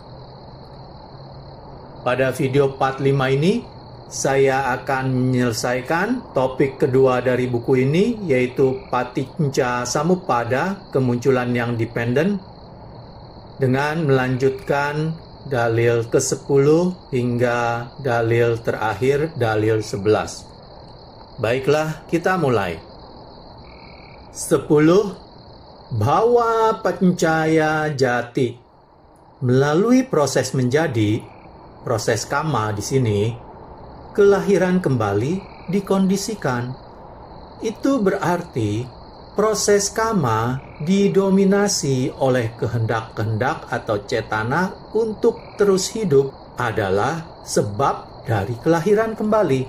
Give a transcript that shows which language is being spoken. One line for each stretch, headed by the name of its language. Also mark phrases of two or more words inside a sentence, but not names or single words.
Indonesian: Pada video part 5 ini, saya akan menyelesaikan topik kedua dari buku ini, yaitu Paticca Samuppada, kemunculan yang dependen, dengan melanjutkan dalil ke-10 hingga dalil terakhir, dalil 11. Baiklah, kita mulai. 10.
Pali: Bhava pancaya jati.
Indonesian: Melalui proses menjadi, proses kama di sini, kelahiran kembali dikondisikan. Itu berarti proses kama didominasi oleh kehendak-kehendak atau cetana untuk terus hidup adalah sebab dari kelahiran kembali.